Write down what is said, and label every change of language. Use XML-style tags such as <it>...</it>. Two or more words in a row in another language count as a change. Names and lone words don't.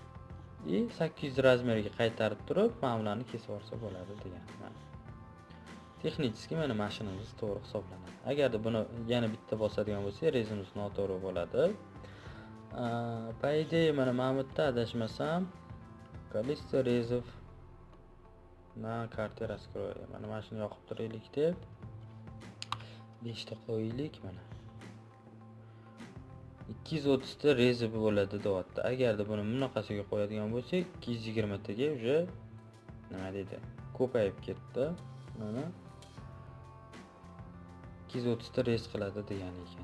<uz>800 razmeriga qaytarib turib, mana bularni kesib olsa bo'ladi degan. Texnik mana mashinamiz to'g'ri hisoblanadi. Agarda buni yana bitta bosadigan bo'lsa, rezimiz noto'g'ri bo'ladi.</uz> <ru>По идея</ru> <uz>mana bu yerda adashmasam,</uz> <ru>количество резов на карте раскроя.</ru> <uz>Mana shuni yoqib turaylik deb 5 ta qo'yaylik mana. 230 ta rezi bo'ladi deyapti. Agarda buni bunaqasiga qo'yadigan bo'lsak, 220 taga уже nima deydi? Ko'payib ketdi. Mana 230 ta rez qiladi degan ekan.</uz>